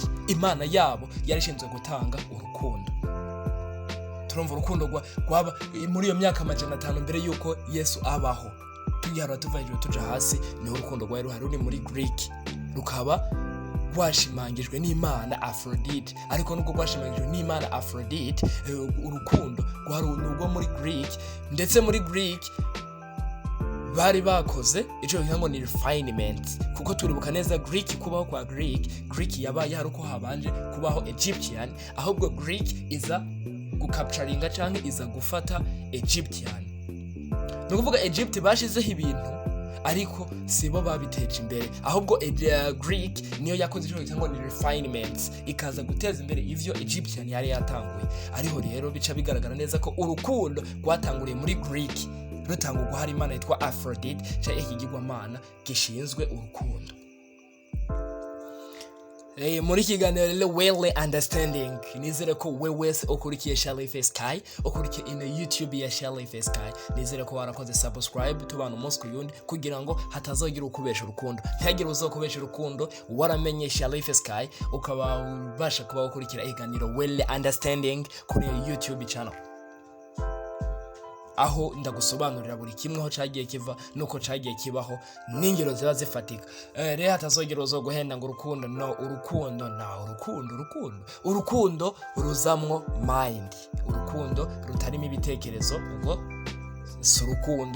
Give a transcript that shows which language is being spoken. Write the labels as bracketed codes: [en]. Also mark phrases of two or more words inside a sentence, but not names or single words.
[rn] Imana yabo yarishinzwe gutanga urukundo. Turumva urukundo rwaba muri iyo myaka 500 mbere yuko Yesu abaho. Tuyara tuva hejuru tuja hasi, ni urukundo rwari ruhari muri Greek, rukaba rwashimangijwe n'Imana Aphrodite. Ariko nubwo rwashimangijwe n'Imana Aphrodite, urukundo rwari nubwo muri Greek. Ndetse muri Greek bari bakoze ico ngo ni refinement, kuko turibuka neza Greek, kubaho kwa Greek yabaye hari uko habanje kubaho Egyptian, ahubwo Greek iza gukapturinga canke iza gufata Egyptian. Nukuvuga Egypt bashizeho ibintu, ariko sibo babiteje imbere, ahubwo Greek niyo yakoze ico ngo ni refinements, ikaza guteza imbere ivyo Egyptian yari yatanguye. Ariho rero bica bigaragara neza ko urukundo rwatanguriye muri Greek, rutangurwa hari imana yitwa Aphrodite, cyangwa ikigirwamana gishinzwe urukundo. Muri kiganiro [en] well understanding, [rn] nizere ko wewe ukurikiye CHARIf Sky, ukurikiye ino YouTube ya CHARIf Sky, nizere ko warakoze subscribe, tubana umunsi ku yundi, kugira ngo hatazogira ukubesha urukundo, ntihagire uzokubesha urukundo. Waramenye CHARIf Sky, ukaba ubasha kuba ukurikira iganiro [en] well understanding [rn] kuri [en] YouTube channel, [rn] aho ndagusobanurira buri kimwe aho cagiye kiva nuko cagiye kibaho, n'ingero ziba zifatika. Rero hatazogera uzoguhenda ngo urukundo no, urukundo na urukundo ruzamwo mind, urukundo rutarimo ibitekerezo, ubwo si urukundo.